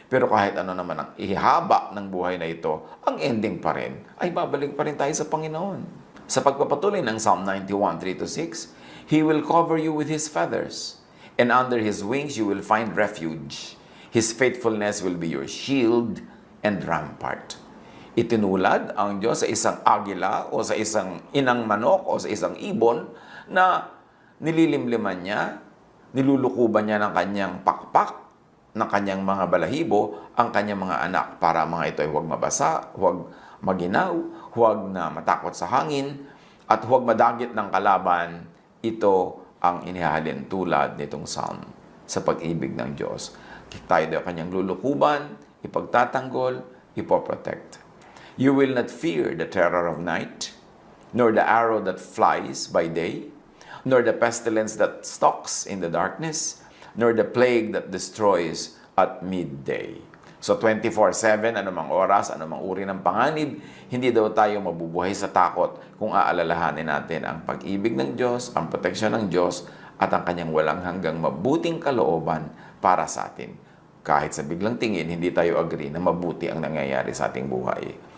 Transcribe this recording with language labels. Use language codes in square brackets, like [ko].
[tl] Pero kahit ano naman ang ihaba ng buhay na ito, ang ending pa rin ay babalik pa rin tayo sa Panginoon. Sa pagpapatuloy ng [en] Psalm 91, 3-6, He will cover you with His feathers, and under His wings you will find refuge. His faithfulness will be your shield and rampart. [tl] Itinulad ang Diyos sa isang agila o sa isang inang manok o sa isang ibon na nililimliman niya, nilulukuban niya ng kanyang pakpak, ng kanyang mga balahibo, ang kanyang mga anak para mga ito ay huwag mabasa, huwag maginaw, huwag na matakot sa hangin, at huwag madagit ng kalaban. Ito ang inihahalin tulad nitong psalm sa pag-ibig ng Diyos. Tayo daw kanyang lulukuban, ipagtatanggol, ipoprotect. [en] You will not fear the terror of night, nor the arrow that flies by day, nor the pestilence that stalks in the darkness, nor the plague that destroys at midday. [tl] So 24/7, anumang oras, anumang uri ng panganib, hindi daw tayo mabubuhay sa takot kung aalalahanin natin ang pag-ibig ng Diyos, ang proteksyon ng Diyos, at ang kanyang walang hanggang mabuting kalooban para sa atin. Kahit sa biglang tingin, hindi tayo agree na mabuti ang nangyayari sa ating buhay.